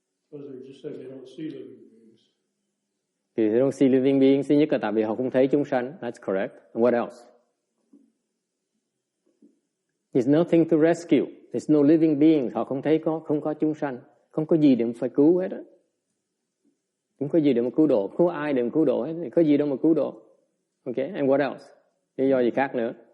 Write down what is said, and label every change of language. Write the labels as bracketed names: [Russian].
[English] Because they just say they don't see living beings. [Vietnamese] Thì [English] they don't see living beings, [Vietnamese] thứ nhất là tại vì họ không thấy chúng sanh. [English] That's correct. And what else? There's nothing to rescue. There's no living beings. [Vietnamese] Họ không thấy không có chúng sanh, không có gì để mà phải cứu hết á. Không có gì để mà cứu độ, không có ai để mà cứu độ hết, có gì đâu mà cứu độ. [English] Okay, and what else? [Vietnamese] Lý do gì khác nữa?